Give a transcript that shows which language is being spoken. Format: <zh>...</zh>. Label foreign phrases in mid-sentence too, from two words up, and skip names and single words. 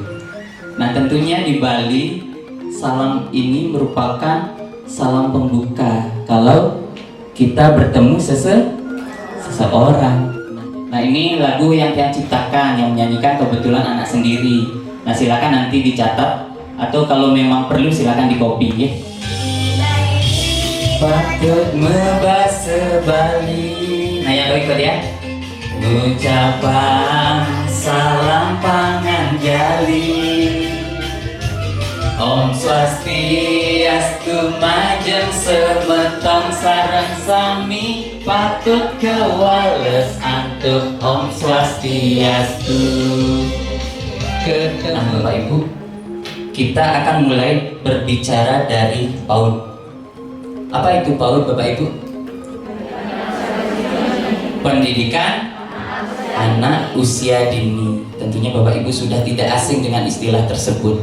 <id>Nah, tentunya di Bali salam ini merupakan salam pembuka kalau kita bertemu seseorang. Nah, ini lagu yang Tian ciptakan, yang menyanyikan kebetulan anak sendiri. Nah, silakan nanti dicatat atau kalau memang perlu silakan di copy ya. Patut membahasa Bali. Nah, yang ikut ya. Ucapan salam pangan jali.</id> <ban>Om Swastiastu majeng semetong sareng sami patut kewales antuk Om Swastiastu.</ban> <id>Nah, Bapak Ibu, kita akan mulai berbicara dari PAUD. Apa itu PAUD, Bapak Ibu? pendidikan anak usia dini. Tentunya Bapak Ibu sudah tidak asing dengan istilah tersebut.</id>